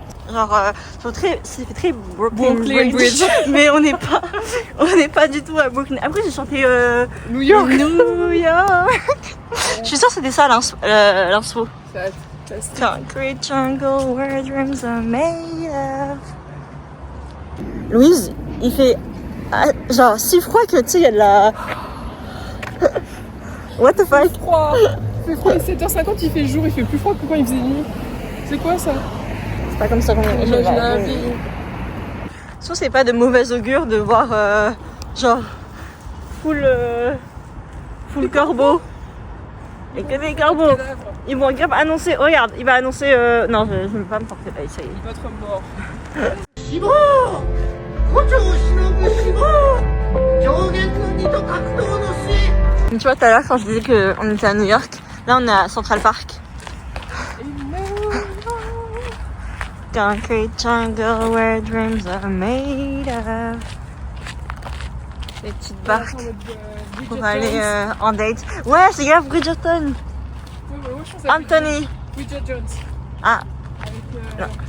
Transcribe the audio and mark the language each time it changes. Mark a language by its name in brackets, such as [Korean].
[French] Genre, c'est très Brooklyn Bridge. Mais on n'est pas du tout à Brooklyn. Après, j'ai chanté New York. New York. Je suis sûre que c'était ça l'info. [English] Concrete jungle where dreams are made of. [French] Louise, il fait genre si froid que tu sais, il y a de la. [English] What the fuck? [French] Froid. Il fait froid, il est 7h50, il fait jour, il fait plus froid que quand il faisait nuit. C'est quoi ça? C'est pas comme ça qu'on imagine la vie. Je trouve que c'est pas de mauvais augure de voir genre full corbeau. Et que des corbeaux. Ils vont annoncer, regarde, il va annoncer non, je ne veux pas me porter là, ça y est. Votre mort. Tu vois tout à l'heure quand je disais qu'on était à New York, là on est à Central Park. [English] Concrete jungle where dreams are made of. [French] Les petites barques pour aller en date. Ouais, c'est grave Bridgerton. Anthony. Bridget Jones. Ah. Avec, non.